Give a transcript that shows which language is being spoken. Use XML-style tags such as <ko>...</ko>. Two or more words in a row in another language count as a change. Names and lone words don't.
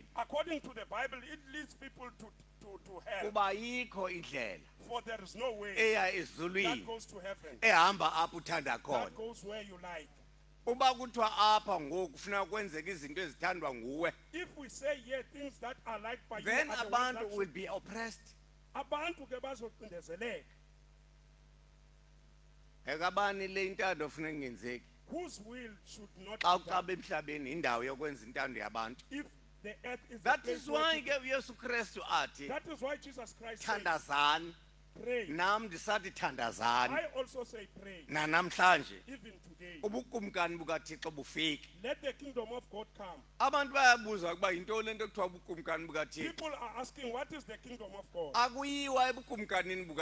<en>According to the Bible, it leads people to hell.</en> <xh>kuba ayikho indlela</xh> <en>For there is no way</en> <xh>eya</xh> <en>that</en> <xh>ezulwini</xh> <en>goes to heaven.</en> <xh>ehamba apho uthanda khona</xh> <en>That goes where you like.</en> <xh>uba kuthiwa apha ngoku kufuneka kwenzeka izinto ezithandwa nguwe</xh> <en>If we say yeah, things that are liked by then you, are the ones</en> <xh>abantu</xh> <en>that will should- be oppressed</en> <xh>abantu ke bazocindezeleka. ekabani le intando funeka ingenzeki</xh> <en>Whose will should not</en> <xh>xa</xh> <en>be done</en> <xh>ucaba emhlabeni indawo yokwenza intando yabantu</xh> <en>if the earth is the that place is where why people-</en> <xh>ke uyesu kristu athi</xh> <en>That is why Jesus Christ said,</en> <xh>thandazani</xh> <en>pray.</en> <xh>nam ndisathi thandazani</xh> <en>I also say pray.</en> <xh>nanamhlanje</xh> <en>Even today,</en> <xh>ubukumkani bukathixo bufike</xh> <en>let the kingdom of God come.</en> <xh>abantu bayabuza ukuba yintoni le nto kuthiwa ubukumkani bukathixo</xh> <en>People are asking, what is the kingdom of God?</en> <xh>akuyiwa ebukumkanini</xh>